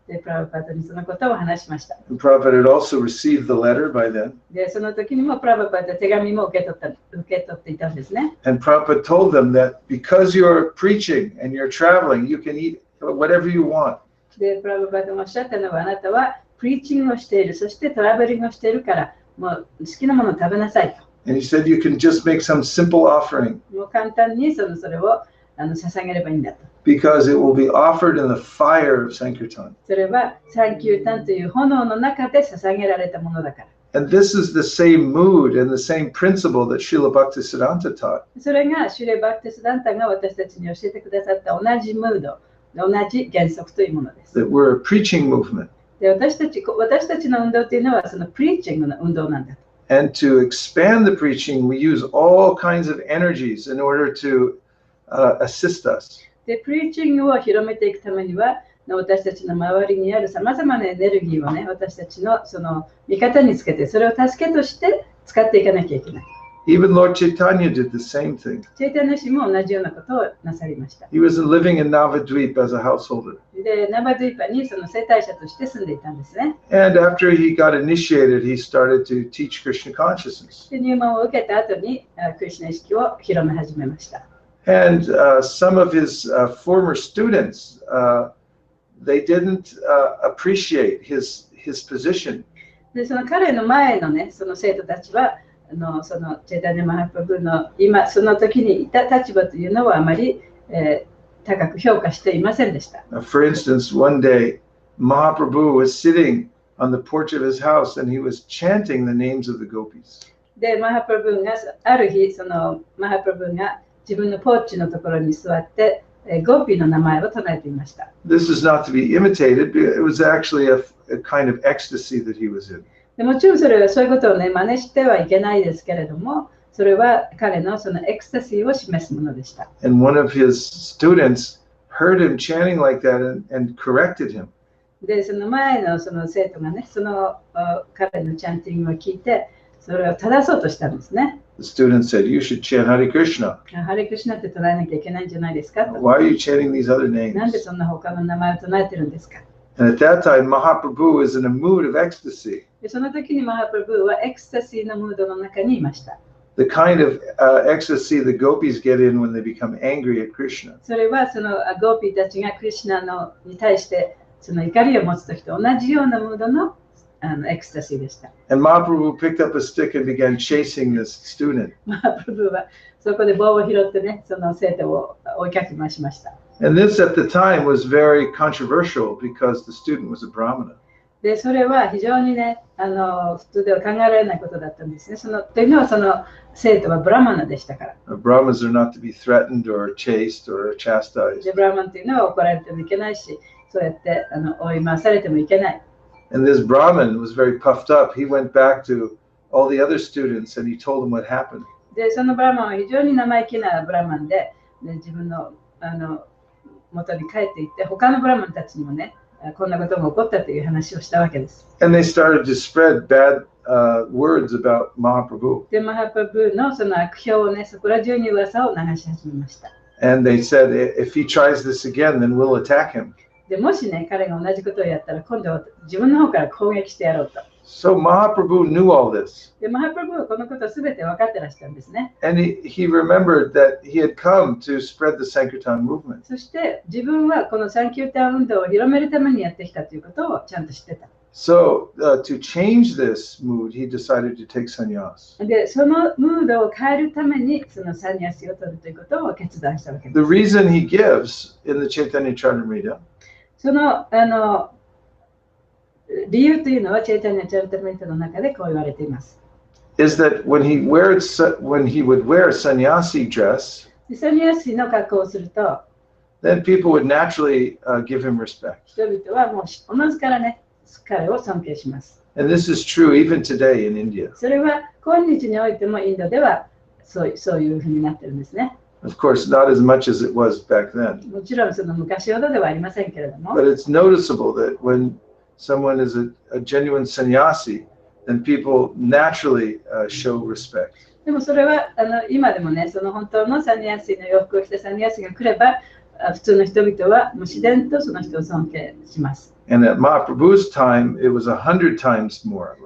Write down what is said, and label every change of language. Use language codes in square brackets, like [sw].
[ja] で、プラバパートにそのことを話しました。 [en] And Prabhupada had also received the letter by then. [ja] で、その時にもプラバパートは手紙も受け取っていたんですね。 [en] And Prabhupada told them that because you're preaching and you're traveling, you can eat whatever you want. [ja] で、プラバパートがおっしゃったのは、あなたはプリーチングをしている、そしてトラベリングをしているから、もう好きなものを食べなさいと。 [en] And he said you can just make some simple offering. [ja] もう簡単にそれを捧げればいいんだと。 [en] Because it will be offered in the fire of Sankirtan. [ja] それはサンキュータンという炎の中で捧げられたものだから。 [en] And this is the same mood and the same principle that Srila Bhaktisiddhanta taught. [ja] それがシュレバクティスダンタが私たちに教えてくださった同じムード、同じ原則というものです。 [en] That we're a preaching movement. [ja] で、私たちの運動というのはそのプリーチングの運動なんだと。 [en] And to expand the preaching, we use all kinds of energies in order to assist us. [ja] で、プリーチングを広めていくためには、私たちの周りにあるさまざまなエネルギーをね、私たちのその味方につけて、それを助けとして使っていかなきゃいけない。 [en] Even Lord Chaitanya did the same thing. [ja] チェイタニャ氏も同じようなことをなさりました。 [en] He was living in Navadvip as a householder. [ja] で、ナバドゥイパにその生態者として住んでいたんですね。 [en] And after he got initiated, he started to teach Krishna consciousness. [ja] で、入門を受けた後にクリシュナ意識を広め始めました。 [en] And some of his former students, they didn't appreciate his position. [ja] で、その彼の前のね、その生徒たちは、そのチェイタニャ・マハプラブの今その時にいた立場というのはあまり、高く評価していませんでした。 [en] For instance, one day Mahaprabhu was sitting on the porch of his house and he was chanting the names of the gopis. [ja] で、マハプラブがある日、そのマハプラブが自分のポーチのところに座って、ゴーピーの名前を唱えていました。 [en] This is not to be imitated, but it was actually a kind of ecstasy that he was in. [ja] でもちろんそれはそういうことをね、真似してはいけないですけれども、それは彼のそのエクスタシーを示すものでした。 [en] And one of his students heard him chanting like that and corrected him. [ja] で、その前のその生徒がね、その彼のチャンティングを聞いて、それを正そうとしたんですね。 [en] The student said, "You should chant Hare Krishna." [ja] ハレクシナって唱えなきゃいけないんじゃないですかと。 [en] Why are you chanting these other [ja] なんで [en] names? [ja] そんな他の名前を唱えてるんですか。 [en] And at that time, Mahaprabhu was in a mood of ecstasy, [ja] で、その時にマハプラブはエクスタシーのムードの中にいました。 [en] the kind of ecstasy the gopis get in when they become angry at Krishna. [ja] それはそのゴーピーたちがクリシナに対してその怒りを持つ時と同じようなムードのエクスタシーでした。 [en] And Mahaprabhu picked up a stick and began chasing this student. [ja] マハプラブはそこで棒を拾ってね、その生徒を追いかけ回しました。 [en] And this at the time was very controversial because the student was a Brahmana. [ja] で、それは非常にね、普通では考えられないことだったんですね。というのは、その生徒はブラマナでしたから。 [en] Brahmanas are not to be threatened or chased or chastised. [ja] で、ブラマンというのは怒られてもいけないし、そうやって追い回されてもいけない。 [en] And this Brahmin was very puffed up. He went back to all the other students and he told them what happened. [ja] で、そのブラマンは非常に生意気なブラマンで、自分の元に帰っていって、他のブラマンたちにもね、こんなことが起こったという話をしたわけです。 [en] And they started to spread bad words about Mahaprabhu. [ja] で、マハプラブのその悪評をね、そこら中に噂を流し始めました。 [en] And they said, if he tries this again, then we'll attack him. [ja] で、もしね、彼が同じことをやったら、今度は自分の方から攻撃してやろうと。 [en] So Mahaprabhu knew all this. [ja] で、マハプラブはこのことをすべて分かってらしたんですね。 [en] And he remembered that he had come to spread the Sankirtan movement. [ja] そして自分はこのサンキュータン運動を広めるためにやってきたということをちゃんと知ってた。 [en] So to change this mood, he decided to take sannyas. [ja] で、そのムードを変えるためにそのサニヤシを取るということを決断したわけです。 [en] The reason he gives in the Chaitanya Charitamrita [ja] その理由というのはチェイタニヤチャリタメントの中でこう言われています。 [en] is that when he would wear sannyasi dress, [ja] サニヤシの格好をすると、 [en] then people would naturally give him respect. [ja] 人々はもうおのずからね、彼を尊敬します。 [en] And this is true even today in India. [ja] それは今日においてもインドではそういうふうになってるんですね。 [en] Of course, not as much as it was back then. [ja] もちろんその昔ほどではありませんけれども。 [en] But it's noticeable that when someone is a genuine sannyasi, then people naturally show respect. [ja] でもそれは今でもね、その本当のサニヤシの洋服を着たサニヤシが来れば、普通の人々はもう自然とその人を尊敬します。 [en] And at Mahaprabhu's time, it was 100 times more.